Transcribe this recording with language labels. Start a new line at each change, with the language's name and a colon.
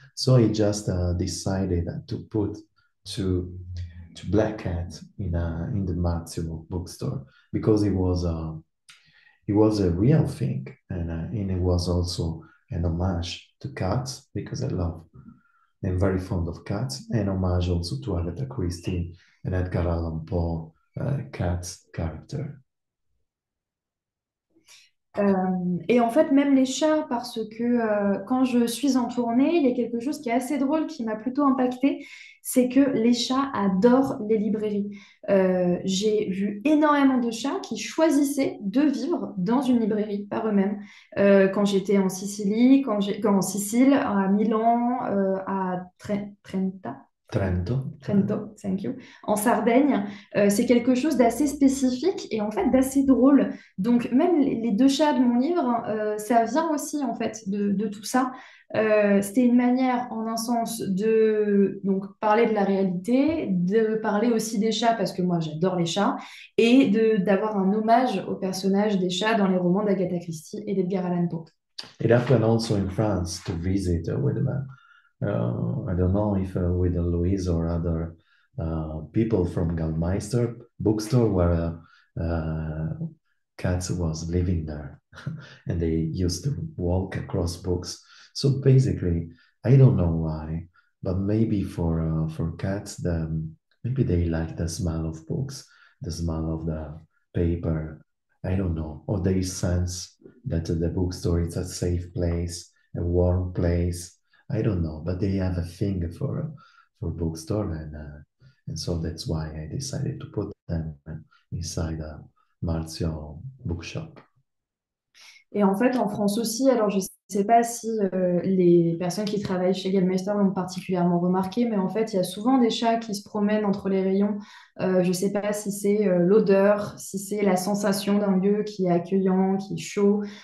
English: So I just decided to put to Black Cat in the Marzio bookstore because it was a real thing, and it was also an homage to cats because I'm very fond of cats, and homage also to Agatha Christie and Edgar Allan Poe cats character.
French: Et en fait, même les chats, parce que quand je suis en tournée, il y a quelque chose qui est assez drôle, qui m'a plutôt impactée, c'est que les chats adorent les librairies. J'ai vu énormément de chats qui choisissaient de vivre dans une librairie par eux-mêmes. Quand j'étais en Sicile, en Sicile, à Milan, à Trenta. Trento.
English: Trento, thank you.
French: En Sardaigne, c'est quelque chose d'assez spécifique et en fait d'assez drôle. Donc même les deux chats de mon livre, ça vient aussi en fait de tout ça. C'était une manière, en un sens, de donc parler de la réalité, de parler aussi des chats parce que moi j'adore les chats et d'avoir un hommage aux personnages des chats dans les romans d'Agatha Christie et d'Edgar Allan Poe.
English: It happened also in France to visit with I don't know if with Louise or other people from Gallmeister bookstore where cats was living there and they used to walk across books. So basically, I don't know why, but maybe for cats, maybe they like the smell of books, the smell of the paper. I don't know, or they sense that the bookstore is a safe place, a warm place. I don't know, but they have a thing for bookstore, and so that's why I decided to put them inside a Marzio bookshop.
French: Et en fait, en France aussi, alors je ne sais pas si les personnes qui travaillent chez Gallmeister l'ont particulièrement remarqué, mais en fait, il y a souvent des chats qui se promènent entre les rayons. Je ne sais pas si c'est l'odeur, si c'est la sensation d'un lieu qui est accueillant, qui est chaud.